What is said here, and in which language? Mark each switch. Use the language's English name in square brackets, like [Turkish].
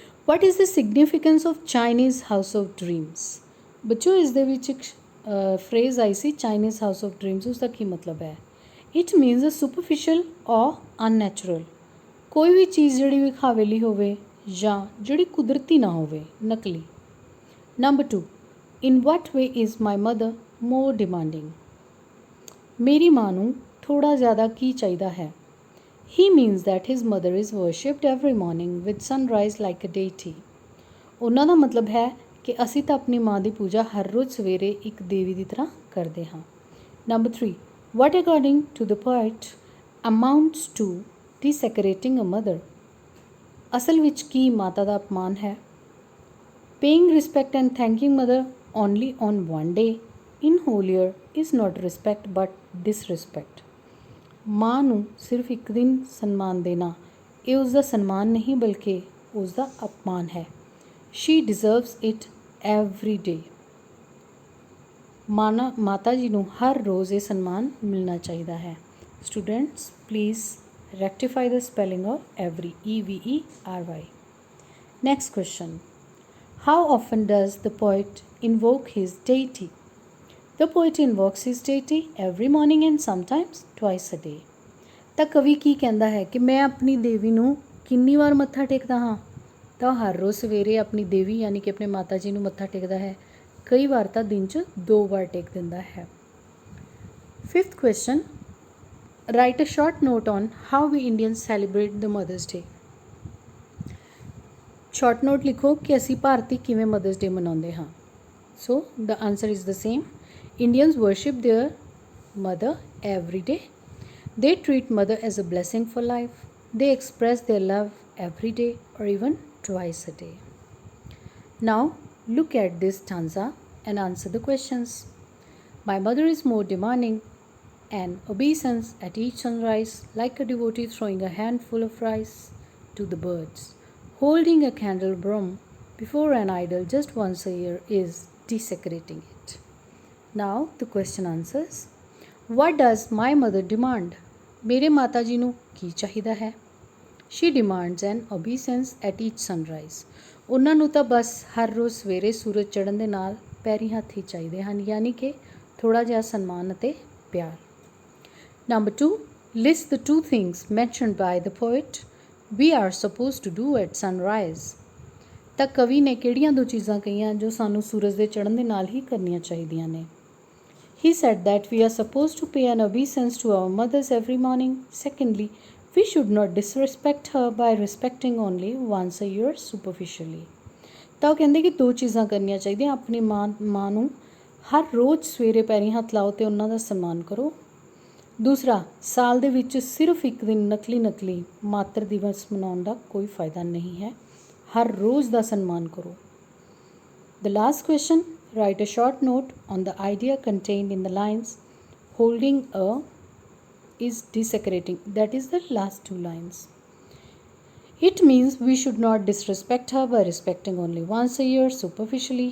[English] What is the significance of Chinese House of Dreams? [Punjabi] ਬੱਚੋ ਇਸ ਦੇ ਵਿੱਚ ਇੱਕ phrase I ਸੀ Chinese house of dreams. ਉਸ ਦਾ ਕੀ ਮਤਲਬ ਹੈ? ਇਟ ਮੀਨਸ ਅ ਸੁਪਰਫਿਸ਼ਲ ਔਰ ਅਨਨੈਚੁਰਲ। ਕੋਈ ਵੀ ਚੀਜ਼ ਜਿਹੜੀ ਵਿਖਾਵੇਲੀ ਹੋਵੇ ਜਾਂ ਜਿਹੜੀ ਕੁਦਰਤੀ ਨਾ ਹੋਵੇ, ਨਕਲੀ। [English] Number 2, in what way is my mother more demanding. [Punjabi] ਮੇਰੀ ਮਾਂ ਨੂੰ ਥੋੜ੍ਹਾ ਜ਼ਿਆਦਾ ਕੀ ਚਾਹੀਦਾ ਹੈ? [English] He means that his mother is worshipped every morning with sunrise like a deity. [Punjabi] ਉਹਨਾਂ ਦਾ ਮਤਲਬ ਹੈ ਕਿ ਅਸੀਂ ਤਾਂ ਆਪਣੀ ਮਾਂ ਦੀ ਪੂਜਾ ਹਰ ਰੋਜ਼ ਸਵੇਰੇ ਇੱਕ ਦੇਵੀ ਦੀ ਤਰ੍ਹਾਂ ਕਰਦੇ ਹਾਂ। [English] Number 3, what according to the poet amounts to desecrating a mother? [Punjabi] ਅਸਲ ਵਿੱਚ ਕੀ ਮਾਤਾ ਦਾ ਅਪਮਾਨ ਹੈ? [English] Paying respect and thanking mother only on one day in whole year is not respect but disrespect. [Punjabi] ਮਾਂ ਨੂੰ ਸਿਰਫ ਇੱਕ ਦਿਨ ਸਨਮਾਨ ਦੇਣਾ ਇਹ ਉਸ ਦਾ ਸਨਮਾਨ ਨਹੀਂ ਬਲਕਿ ਉਸ ਦਾ ਅਪਮਾਨ ਹੈ। [English] She deserves it every day. [Punjabi] ਮਾਤਾ ਜੀ ਨੂੰ ਹਰ ਰੋਜ਼ ਇਹ ਸਨਮਾਨ ਮਿਲਣਾ ਚਾਹੀਦਾ ਹੈ। [English] Students please rectify the spelling of every, EVERY। Next question, how often does the poet invoke his deity? The poet invokes his deity every morning and sometimes twice a day. [Punjabi] ਤਾਂ ਕਵੀ ਕੀ ਕਹਿੰਦਾ ਹੈ ਕਿ ਮੈਂ ਆਪਣੀ ਦੇਵੀ ਨੂੰ ਕਿੰਨੀ ਵਾਰ ਮੱਥਾ ਟੇਕਦਾ ਹਾਂ? ਤਾਂ ਹਰ ਰੋਜ਼ ਸਵੇਰੇ ਆਪਣੀ ਦੇਵੀ ਯਾਨੀ ਕਿ ਆਪਣੇ ਮਾਤਾ ਜੀ ਨੂੰ ਮੱਥਾ ਟੇਕਦਾ ਹੈ। ਕਈ ਵਾਰ ਤਾਂ ਦਿਨ 'ਚ 2 ਵਾਰ ਟੇਕ ਦਿੰਦਾ ਹੈ। [English] 5th question, write a short note on how we Indians celebrate the Mother's Day. [Punjabi] Short note ਲਿਖੋ ਕਿ ਅਸੀਂ ਭਾਰਤੀ ਕਿਵੇਂ ਮਦਰਸ ਡੇ ਮਨਾਉਂਦੇ ਹਾਂ। [English] So the answer is the same. Indians worship their mother every day. They treat mother as a blessing for life. They express their love every day or even twice a day. Now look at this stanza and answer the questions. My mother is more demanding and obeisance at each sunrise, like a devotee throwing a handful of rice to the birds. Holding a candelabrum before an idol just once a year is desecrating it. Now the question answers. What does my mother demand? [Punjabi] ਮੇਰੇ ਮਾਤਾ ਜੀ ਨੂੰ ਕੀ ਚਾਹੀਦਾ ਹੈ? [English] She demands an obeisance at each sunrise. [Punjabi] ਉਹਨਾਂ ਨੂੰ ਤਾਂ ਬਸ ਹਰ ਰੋਜ਼ ਸਵੇਰੇ ਸੂਰਜ ਚੜ੍ਹਨ ਦੇ ਨਾਲ ਪੈਰੀਂ ਹੱਥ ਹੀ ਚਾਹੀਦੇ ਹਨ, ਯਾਨੀ ਕਿ ਥੋੜ੍ਹਾ ਜਿਹਾ ਸਨਮਾਨ ਅਤੇ ਪਿਆਰ। [English] Number 2, list the 2 things mentioned by the poet we are supposed to do at sunrise. [Punjabi] ਤਾਂ ਕਵੀ ਨੇ ਕਿਹੜੀਆਂ 2 ਚੀਜ਼ਾਂ ਕਹੀਆਂ ਜੋ ਸਾਨੂੰ ਸੂਰਜ ਦੇ ਚੜ੍ਹਨ ਦੇ ਨਾਲ ਹੀ ਕਰਨੀਆਂ ਚਾਹੀਦੀਆਂ ਨੇ? [English] He said that we are supposed to pay an obeisance to our mothers every morning. Secondly, we should not disrespect her by respecting only once a year superficially. [Punjabi] ਤਾਂ ਉਹ ਕਹਿੰਦੇ ਕਿ 2 ਚੀਜ਼ਾਂ ਕਰਨੀਆਂ ਚਾਹੀਦੀਆਂ। ਆਪਣੀ ਮਾਂ ਨੂੰ ਹਰ ਰੋਜ਼ ਸਵੇਰੇ ਪੈਰੀਂ ਹੱਥ ਲਾਓ ਅਤੇ ਉਹਨਾਂ ਦਾ ਸਨਮਾਨ ਕਰੋ। ਦੂਸਰਾ, ਸਾਲ ਦੇ ਵਿੱਚ ਸਿਰਫ ਇੱਕ ਦਿਨ ਨਕਲੀ ਮਾਤਰ ਦਿਵਸ ਮਨਾਉਣ ਦਾ ਕੋਈ ਫਾਇਦਾ ਨਹੀਂ ਹੈ। ਹਰ ਰੋਜ਼ ਦਾ ਸਨਮਾਨ ਕਰੋ। [English] The last question, write a short note on the idea contained in the lines holding a is desecrating. That is the last 2 lines. It means we should not disrespect her by respecting only once a year superficially.